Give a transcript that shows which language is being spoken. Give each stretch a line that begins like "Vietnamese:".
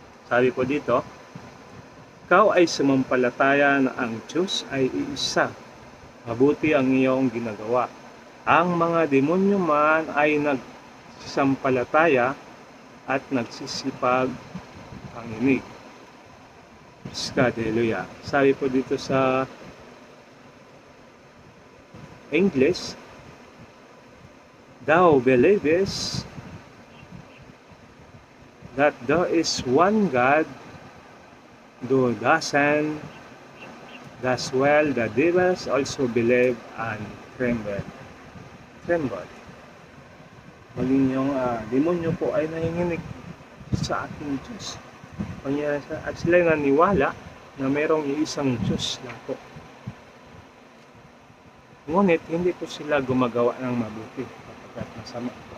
Filipino: Sabi po dito, ikaw ay sumampalataya na ang Diyos ay iisa. Mabuti ang iyong ginagawa. Ang mga demonyo man ay nagsampalataya at nagsisipag panginig. Hallelujah. Sabi po dito sa English,
English: Thou believest that there is one God, though doesn't, thus well the devils also believe and tremble.
Filipino: Maging yung demonyo po ay nanginginig sa ating Diyos. At sila naniwala na mayroong isang Diyos na po. Ngunit hindi po sila gumagawa ng mabuti kapag masama po.